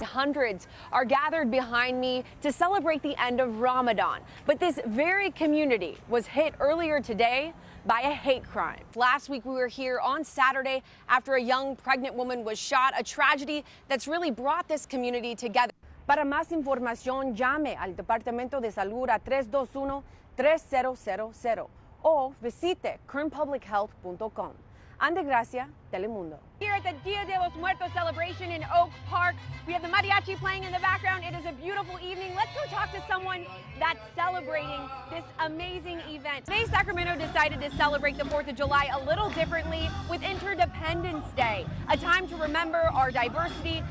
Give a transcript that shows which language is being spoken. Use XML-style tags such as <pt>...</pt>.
<en>Hundreds are gathered behind me to celebrate the end of Ramadan. But this very community was hit earlier today by a hate crime. Last week, we were here on Saturday after a young pregnant woman was shot, a tragedy that's really brought this community together.</en> <es>Para más información, llame al Departamento de Salud a 321-3000 o visite kernpublichealth.com. Anna Grazia, Telemundo.</es> <en>Here at the Dia de los Muertos celebration in Oak Park, we have the mariachi playing in the background. It is a beautiful evening. Let's go talk to someone that's celebrating this amazing event. Today, Sacramento decided to celebrate the 4th of July a little differently with Interdependence Day, a time to remember our diversity.</en>